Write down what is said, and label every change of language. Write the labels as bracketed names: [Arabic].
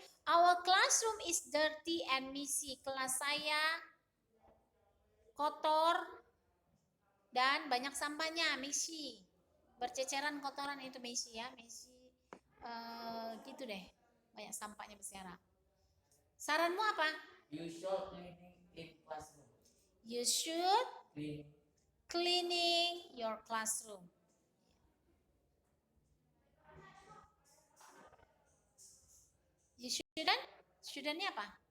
[English] Our classroom is dirty and messy. [Indonesian] Kelas saya kotor dan banyak sampahnya, messy. Berceceran kotoran itu messy ya, messy. Gitu deh. Banyak sampahnya berserakan. Saranmu apa? [English] You should cleaning in classroom. You should cleaning your classroom. You shouldn't? Shouldn't-nya apa?